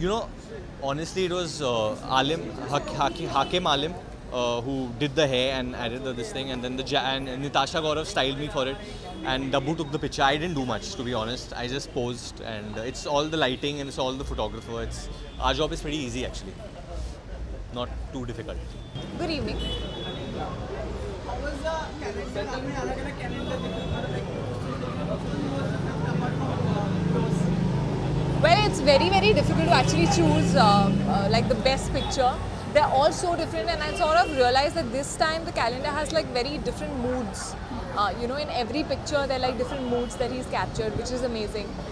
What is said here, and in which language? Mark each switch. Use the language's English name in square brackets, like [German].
[English] You know, honestly, it was Hakim Alim who did the hair and added this thing, and then and Natasha Gaurav styled me for it, and Dabbu took the picture. I didn't do much, to be honest. I just posed, and it's all the lighting and it's all the photographer. Our job is pretty easy actually, not too difficult. Good evening. How was the calendar? [Hindi] आपने अलग-अलग calendar देखा? [English] Well, it's very, very difficult to actually choose like the best picture. They're all so different, and I sort of realized that this time the calendar has like very different moods. You know, in every picture there are like different moods that he's captured, which is amazing.